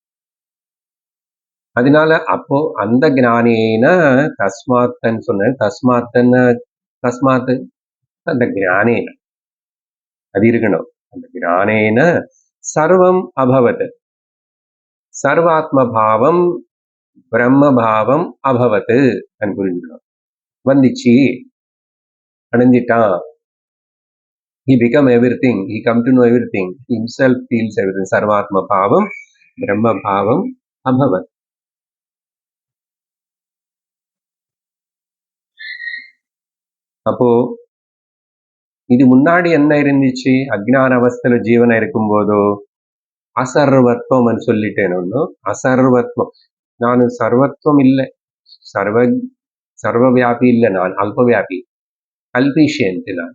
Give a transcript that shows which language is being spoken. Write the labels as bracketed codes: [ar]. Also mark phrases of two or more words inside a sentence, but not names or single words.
[ta] அதனால அப்போ அந்த [sa] ज्ञानेन तस्मात्तन् [ta] சொன்ன, தஸ்மாத் அந்த ஞானேன அது இருக்கணும். அந்த [sa] ज्ञानेन सर्वम् अभवत्, सर्वात्म भावम् ब्रह्म भावम् अभवत् [ta] అని புரிஞ்சுக்கணும். வந்துச்சு, அடைஞ்சிட்டான். [en] He become everything. He come to know everything. He himself feels everything. [sa] Sarvatma bhavam, Brahma bhavam, abhavat. [ta] அப்போ இது முன்னாடி என்ன இருந்துச்சு? அஜ்ஞான அவஸ்தையில ஜீவனா இருக்கும் போதோ அசர்வத்வம் అని சொல்லிட்டேன். ஒன்னும் அசர்வத்வம், நான் சர்வத்வம் இல்லை, சர்வவியாபி இல்லை, நான் அல்பவியாபி, அல்பிஷியன்ட் நான்.